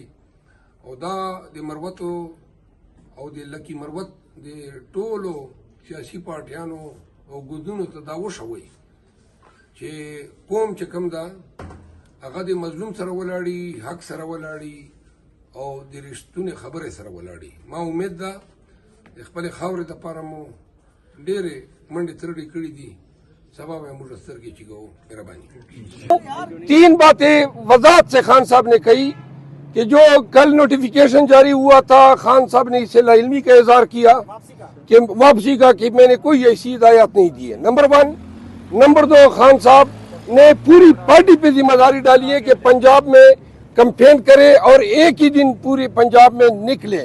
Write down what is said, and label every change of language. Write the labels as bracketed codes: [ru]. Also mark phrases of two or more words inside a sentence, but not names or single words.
[ps] او دا د مروتو او د لکي مروت د ټولو سیاسي پارټیانو او ګوندونو ته دا وښوئ چې قوم چې کوم ده هغه د مظلوم سره ولاړي، حق سره ولاړي او د رښتونې خبرې سره ولاړي. ما امید ده د خپلې خاورې دپاره مو ډېرې منډې ترړې کړي دي، سبا به موږ سترګې چیګو. مهرباني. [ur] 3 باتیں وضاحت سے خان صاحب نے کہی کہ جو کل نوٹیفیکیشن جاری ہوا تھا، خان صاحب نے اس سے لا علمی کا اظہار کیا کہ واپسی کا کہ میں نے کوئی ایسی ہدایات نہیں دی ہے. نمبر 1. نمبر 2, خان صاحب نے پوری پارٹی پہ ذمہ داری ڈالی ہے کہ پنجاب میں کمپین کرے اور ایک ہی دن پورے پنجاب میں نکلے.